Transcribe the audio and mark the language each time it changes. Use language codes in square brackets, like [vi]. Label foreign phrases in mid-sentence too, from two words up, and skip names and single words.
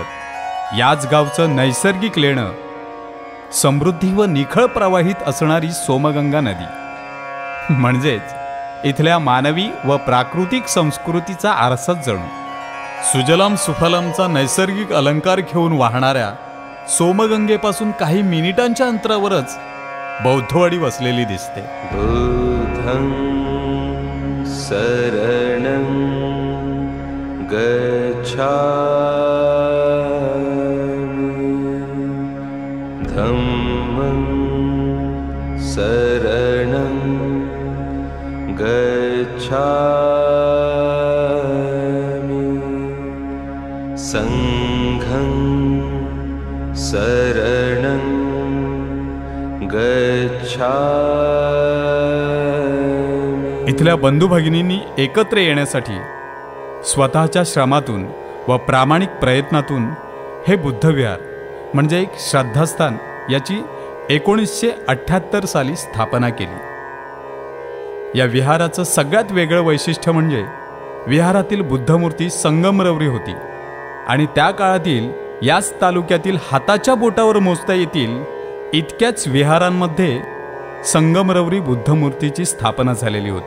[mr] याच गावचं नैसर्गिक लेणं समृद्धी व निखळ प्रवाहित असणारी सोमगंगा नदी, म्हणजेच इथल्या मानवी व प्राकृतिक संस्कृतीचा आरसाच जणू. सुजलाम सुफलामचा नैसर्गिक अलंकार घेऊन वाहणाऱ्या सोमगंगेपासून काही मिनिटांच्या अंतरावरच बौद्धवाडी वसलेली दिसते. [pi] बुद्धं शरणं गच्छामि धम्मं शरणं गच्छामि संघं शरणं गच्छामि. [mr] इथल्या बंधू भगिनींनी एकत्र येण्यासाठी स्वतःच्या श्रमातून व प्रामाणिक प्रयत्नातून हे बुद्धविहार म्हणजे एक श्रद्धास्थान याची 1978 साली स्थापना केली. या विहाराचं सगळ्यात वेगळं वैशिष्ट्य म्हणजे विहारातील बुद्धमूर्ती संगमरवरी होती आणि त्या काळातील याच तालुक्यातील हाताच्या बोटावर मोजता येतील इतक्याच विहारांमध्ये संगमरवरी बुद्धमूर्तीची स्थापना झालेली होती.